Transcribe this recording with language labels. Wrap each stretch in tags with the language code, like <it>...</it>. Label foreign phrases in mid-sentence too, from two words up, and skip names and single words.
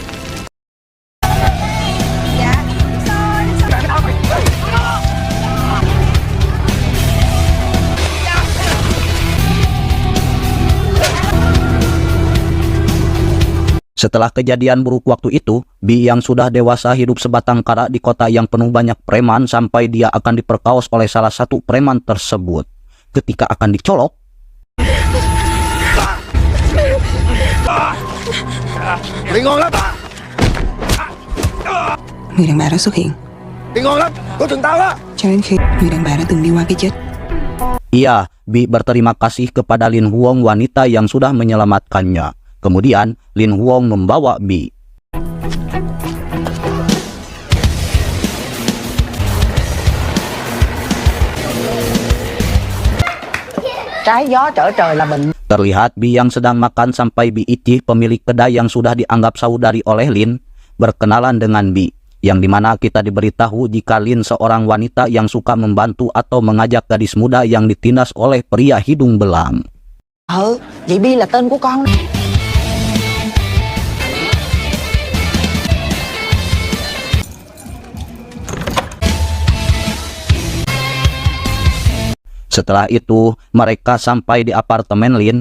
<id>setelah kejadian buruk waktu itu, Bi yang sudah dewasa hidup sebatang kara di kota yang penuh banyak preman sampai dia akan diperkaos oleh salah satu preman tersebut. Ketika akan dicolok,</id> <vi>Người đàn bà đó xuất hiện cho đến khi người đàn bà đã từng đi qua cái chết.</vi> <id>ia, Bi berterima kasih kepada Lin Huong, wanita yang sudah menyelamatkannya. Kemudian, Lin Huong membawa Bi.</id> <vi>Trái gió trở trời là bệnh.</vi> <id>Terlihat Bi yang sedang makan sampai Bi Ichi, pemilik kedai yang sudah dianggap saudari oleh Lin, berkenalan dengan Bi, yang dimana kita diberitahu jika Lin seorang wanita yang suka membantu atau mengajak gadis muda yang ditindas oleh pria hidung belang.</id> <vi>Vậy Bi là tên của con.</vi> <id>Setelah itu, mereka sampai di apartemen Lin.</id>